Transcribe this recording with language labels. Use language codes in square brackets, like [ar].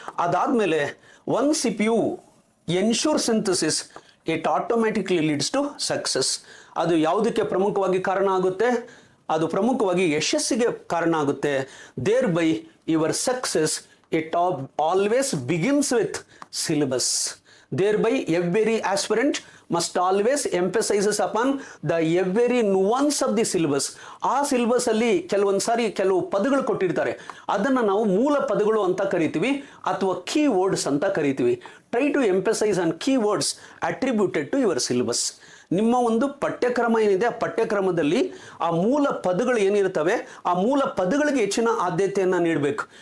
[kn] ಅದಾದಮೇಲೆ [en] Once if you ensure synthesis, it automatically leads to success. [kn] ಅದು ಯಾವುದಕ್ಕೆ ಪ್ರಮುಖವಾಗಿ ಕಾರಣ ಆಗುತ್ತೆ? ಅದು ಪ್ರಮುಖವಾಗಿ ಯಶಸ್ಸಿಗೆ ಕಾರಣ ಆಗುತ್ತೆ. [en] Thereby your success it always begins with syllabus. Thereby every aspirant must always emphasizes upon the every nuance of the syllabus. [kn] ಆ ಸಿಲೆಬಸ್ ಅಲ್ಲಿ ಕೆಲವೊಂದು ಸಾರಿ ಕೆಲವು ಪದಗಳು ಕೊಟ್ಟಿರ್ತಾರೆ, ಅದನ್ನು ನಾವು ಮೂಲ ಪದಗಳು ಅಂತ ಕರಿತೀವಿ ಅಥವಾ ಕೀ ವರ್ಡ್ಸ್ ಅಂತ ಕರಿತೀವಿ. [en] Try to emphasize on key words attributed to your syllabus. [kn] ನಿಮ್ಮ ಒಂದು ಪಠ್ಯಕ್ರಮ ಏನಿದೆ ಆ ಪಠ್ಯಕ್ರಮದಲ್ಲಿ ಆ ಮೂಲ ಪದಗಳು ಏನಿರ್ತವೆ ಆ ಮೂಲ ಪದಗಳಿಗೆ ಹೆಚ್ಚಿನ ಆದ್ಯತೆಯನ್ನು ನೀಡಬೇಕು.